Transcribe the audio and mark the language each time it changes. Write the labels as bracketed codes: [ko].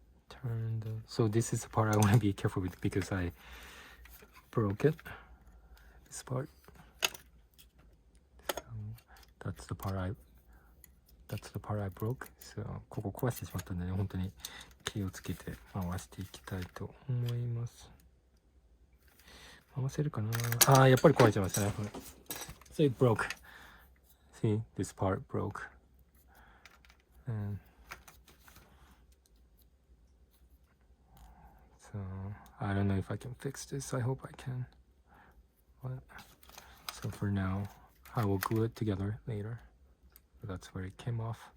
[en] Turn the so this is the part I want to be careful with because I broke it. This part. So that's the part I broke. [ja] So ここ壊してしまったんでね、本当に気をつけて回していきたいと思います。回せるかなあー、やっぱり壊れちゃいましたね。 [en] So it broke. See, this part broke. And so I don't know if I can fix this. I hope I can. But, so for now, I will glue it together later. So that's where it came off.